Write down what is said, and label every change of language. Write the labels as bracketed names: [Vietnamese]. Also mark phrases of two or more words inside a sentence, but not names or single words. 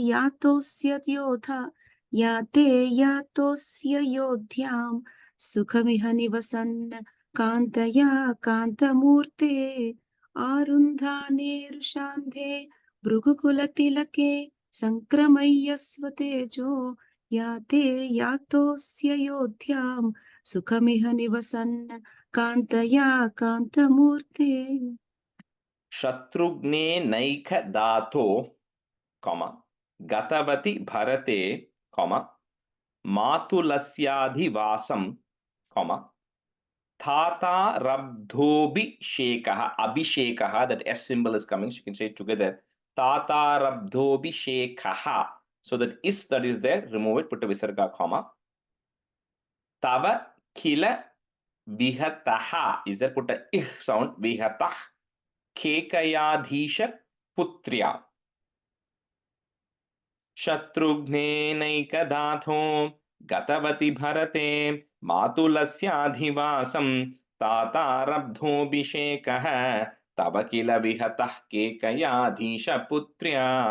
[Sanskrit] यातोऽस्य योध्यां सुखमिह निवसन् कान्तया कान्तमूर्ते आरुन्धाने रुषान्धे भृगुकुलतिलके सङ्क्रमय्यस्वतेजो याते यातोऽस्य योध्यां सुखमिह निवसन् कान्तया कान्तमूर्ते. शत्रुघ्ने नैक दतो, comma, गतवति भरते, comma, matulasyadhivasam, comma, थत रब्धोबि शेकः, अभिषेकः, [English] that S symbol is coming, so you can say it together. [Sanskrit] तत रब्धोबि शेकः. [English] So that is that is there, remove it, put a visarga, comma. [Sanskrit] तव किल विहतः, [English] is there, put a ih sound, [Sanskrit] vihatah. केकयाधीश पुत्र्या शत्रुघ्नेनैकदाथो गतवति भरते मातुलस्याधिवासं तातारब्धोऽभिषेकः तव किल विहतः केकयाधीश पुत्र्या.